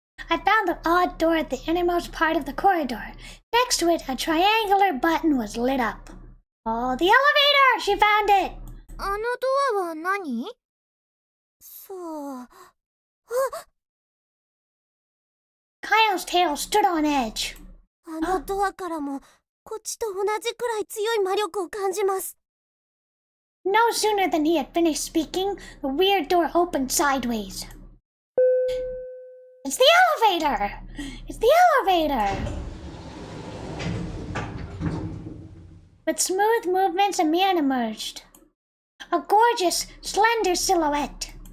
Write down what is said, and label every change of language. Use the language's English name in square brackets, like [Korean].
[English] I found the odd door at the innermost part of the corridor. Next to it, a triangular button was lit up. Oh, the elevator! She found it! [Japanese] あのドアは何?さあ。 [English] Kyle's tail stood on edge. [Japanese] あのドアからもこっちと同じくらい強い魔力を感じます。 [English] No sooner than he had finished speaking, the weird door opened sideways. It's the elevator! It's the elevator! With smooth movements, a man emerged. A gorgeous, slender silhouette.